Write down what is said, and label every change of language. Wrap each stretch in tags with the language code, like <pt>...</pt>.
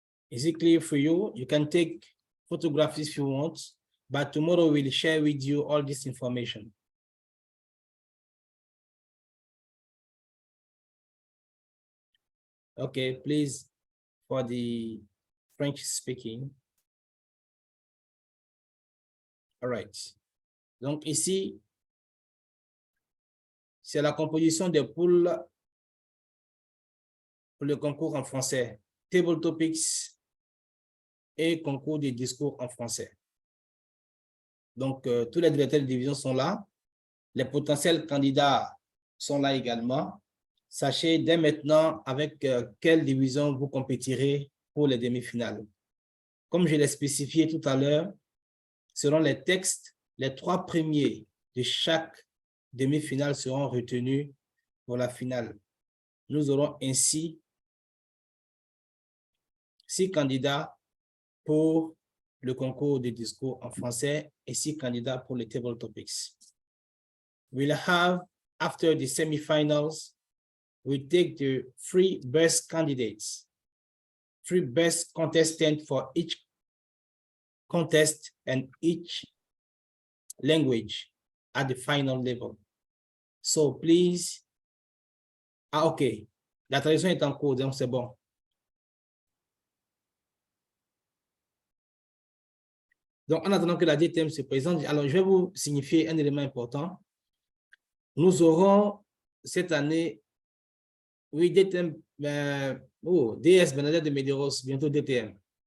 <en>Is it clear for you? You can take photographs if you want, but tomorrow we'll share with you all this information. Okay, please, for the French speaking. All right.</en> <fr>Donc ici, c'est la composition des poules pour le concours en français. Table Topics et concours de discours en français. Donc, tous les directeurs de division sont là. Les potentiels candidats sont là également. Sachez dès maintenant avec quelle division vous compétirez pour les demi-finales. Comme je l'ai spécifié tout à l'heure, selon les textes, les 3 premiers de chaque demi-finale seront retenus pour la finale. Nous aurons ainsi 6 candidats pour le concours de discours en français et 6 candidats pour les Table Topics.</fr> <en>We'll have, after the semifinals, we take the 3 best candidates, 3 best contestants for each contest and each language at the final level. So please,</en> <fr>ok, la traduction est en cours, donc c'est bon. Donc, en attendant que la DTM se présente, alors je vais vous signifier un élément important. Nous aurons cette année, oui, DTM, DS Bernadette de Medeiros, bientôt DTM.</fr>